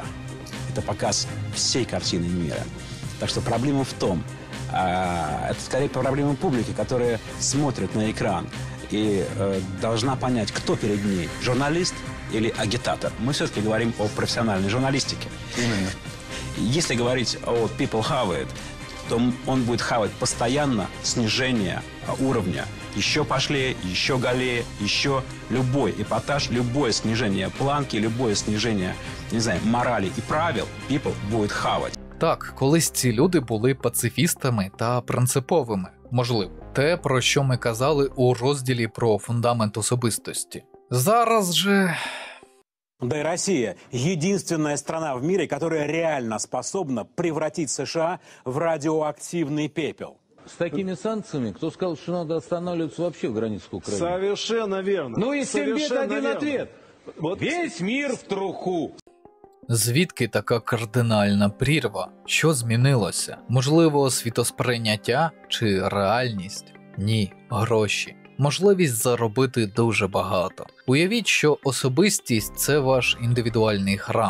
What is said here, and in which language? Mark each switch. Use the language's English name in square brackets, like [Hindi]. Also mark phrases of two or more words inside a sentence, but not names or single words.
[Russian] Это показ всей картины мира. Так что проблема в том, это скорее проблема публики, которая смотрит на экран и должна понять, кто перед ней, журналист или агитатор. Мы все-таки говорим о профессиональной журналистике. Именно. Если говорить о [English] people have it, [Russian] то он будет хавать постоянно снижение уровня. Еще пошлее, еще голее, еще любой эпатаж, любое снижение планки, любое снижение, не знаю, морали и правил people будет хавать. [Ukrainian] Так, колись ці люди були пацифістами та принциповими, можливо. Те, про що ми казали у розділі про фундамент особистості. Зараз же... [Russian] Да и Россия – единственная страна в мире, которая реально способна превратить США в радиоактивный пепел. С такими санкциями, кто сказал, что надо останавливаться вообще в границах Украины? Совершенно верно. Ну и всем бед Совершенно один верно. ответ. Вот. Весь мир в труху. [Ukrainian] Звідки така кардинальна прірва? Що змінилося? Можливо, світосприйняття чи реальність? Ні, гроші. Можливість заробити дуже багато. Уявіть, що особистість – це ваш індивідуальний храм.